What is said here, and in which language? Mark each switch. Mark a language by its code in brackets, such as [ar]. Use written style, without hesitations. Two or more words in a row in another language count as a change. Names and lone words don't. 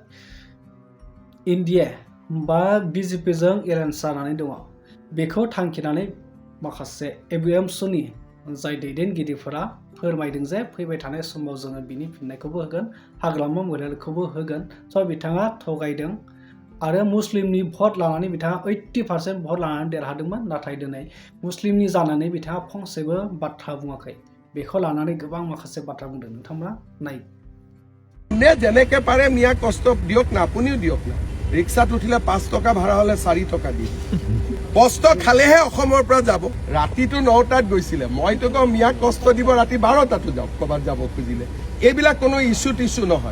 [brx] इन्डिया बा बिजेपिजों एलायन्स जानानै दङ बेखौ थांखिनानै माखासे एबिएमसुनि जाय दैदेनगिरिफोरा फोरमायदों जे फैबाय थानाय समाव जोङो बिनि फिननायखौबो होगोन, हाग्रामा महिलाखौबो होगोन। स' बिथाङा थगायदों आरो मुस्लिमनि भट लानानै बिथाङा 80% भट लानानै देरहादोंमोन नाथाय दिनै मुस्लिमनि जानानै बिथाङा फंसेबो बाथ्रा बुङाखै। बेखौ लानानै गोबां माखासे बाथ्रा बुंदों, नोंथांमोना नाय। [as] যোনে যেনেকে পাৰে মিয়াক কষ্ট দিয়ক না, আপুনিও দিয়ক না। ৰিক্সাত উঠিলে 5 টকা ভাড়া হলে 4 টকা দিয়ে কষ্ট খালেহে অসমৰ পৰা যাব। ৰাতিটো 9টাত গৈছিলে, মইতো কওঁ মিয়াক কষ্ট দিব ৰাতি 12টাতো যাওক ক'ৰবাত যাব খুজিলে। এইবিলাক কোনো [en] issue tissue [as] নহয়।